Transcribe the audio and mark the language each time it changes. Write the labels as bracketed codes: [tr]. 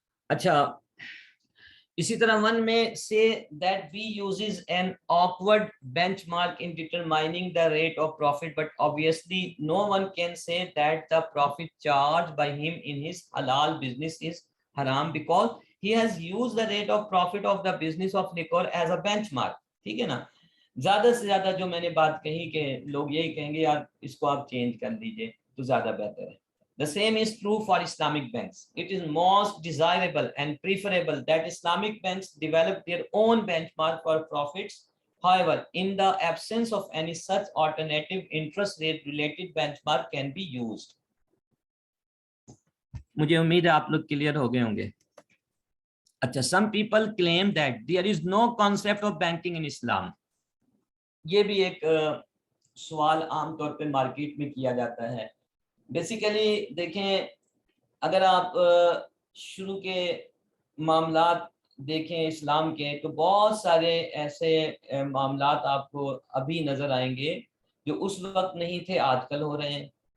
[ur] اچھا اسی طرح ون میں [en] say that B uses an awkward benchmark in determining the rate of profit, but obviously no one can say that the profit charged by him in his halal business is haram because he has used the rate of profit of the business of liquor as a benchmark۔ [ur] ٹھیک ہے نا، زیادہ سے زیادہ جو میں نے بات کہی کہ لوگ یہی کہیں گے یار اس کو آپ چینج کر دیجئے تو زیادہ بہتر ہے۔ [en] The same is true for Islamic banks. It is most desirable and preferable that Islamic banks develop their own benchmark for profits. However, in the absence of any such alternative, interest rate related benchmark can be used. [ur] مجھے امید ہے آپ لوگ clear ہو گئے ہوں گے۔ اچھا، [en] some people claim that there is no concept of banking in Islam. [ur] یہ بھی ایک سوال عام طور پہ مارکیٹ میں کیا جاتا ہے۔ بیسیکلی دیکھیں، اگر آپ شروع کے معاملات دیکھیں اسلام کے تو بہت سارے ایسے معاملات آپ کو ابھی نظر آئیں گے جو اس وقت نہیں تھے، آج کل ہو رہے ہیں۔